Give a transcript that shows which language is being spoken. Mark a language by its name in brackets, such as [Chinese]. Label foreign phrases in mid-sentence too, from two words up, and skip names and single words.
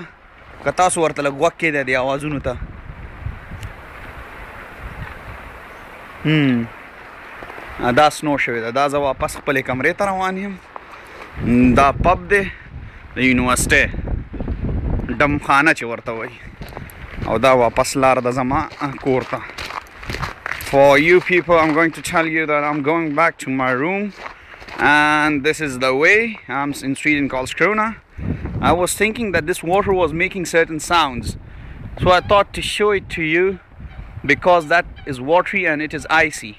[Pashto] که تاسو ورته لږ غوږ کېدی دې اوازونو ته دا سنو شوی ده. دا زه واپس خپلې کمرې ته روان یم. دا پب دی د یونیورسټۍ ډمخانه چې ورته وایي، او دا واپس لار ده زما کور ته. [English] For you people, I'm going to tell you that I'm going back to my room, and this is the way. I'm in Sweden called Karlskrona. I was thinking that this water was making certain sounds, so I thought to show it to you, because that is watery and it is icy.